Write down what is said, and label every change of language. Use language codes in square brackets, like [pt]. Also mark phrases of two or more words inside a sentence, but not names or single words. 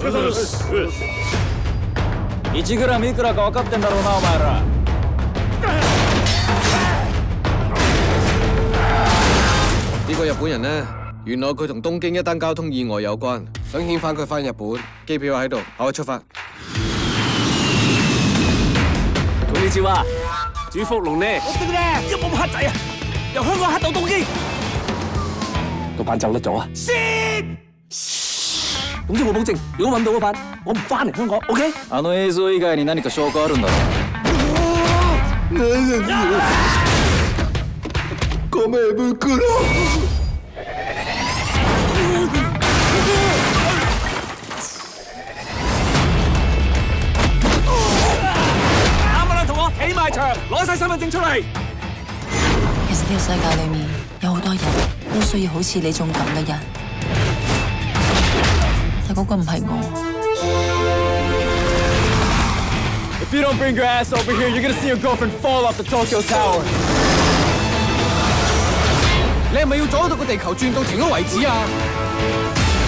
[ja] 1 グラムいくらか分かってんだろうなお前ら。 [yue] 呢個日本人呢，原來佢同東京一單交通意外有關，想遣返佢返日本，機票喺度，可以出發。 [ja] こんにちは， [yue] 主福龍呢？我哋咧一冇黑仔啊，由香港黑到東京，個犯走甩咗啊！先。總之我保證，如果揾到嗰犯，我唔翻嚟香港。OK？ [ja] あの映像以外に何か証拠あるんだろごめん袋。 [yue] 啱啦，同我起埋牆，攞晒身份證出嚟。其實呢個世界裏面有好多人都需要好似你種咁嘅人，但嗰個唔係我。 [en] If you don't bring your ass over here, you're gonna see your girlfriend fall off the Tokyo Tower. [yue] 你係咪要阻到個地球轉到停咗為止啊？